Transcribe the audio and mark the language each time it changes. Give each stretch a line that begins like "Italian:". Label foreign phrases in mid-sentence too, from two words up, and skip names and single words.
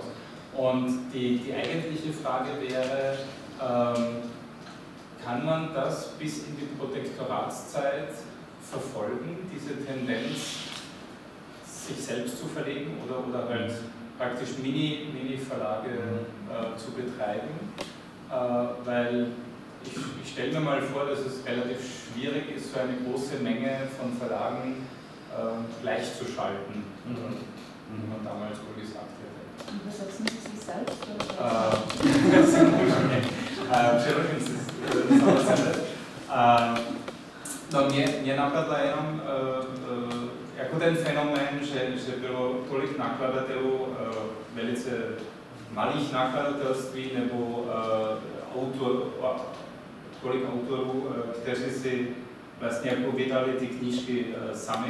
German: Und die eigentliche Frage wäre, kann man das bis in die Protektoratszeit verfolgen, diese Tendenz, sich selbst zu verlegen oder halt praktisch Mini-Verlage zu betreiben? Weil ich stelle mir mal vor, dass es relativ schwierig ist, so eine große Menge von Verlagen gleichzuschalten, wie man damals wohl gesagt hätte. Übersetzen Sie sich selbst?
Czech: Mě napadla jenom jako ten fenomén, že bylo tolik nakladatelů, velice malých nakladatelství nebo tolik autorů, kteří si vlastně jako vydali ty knížky sami.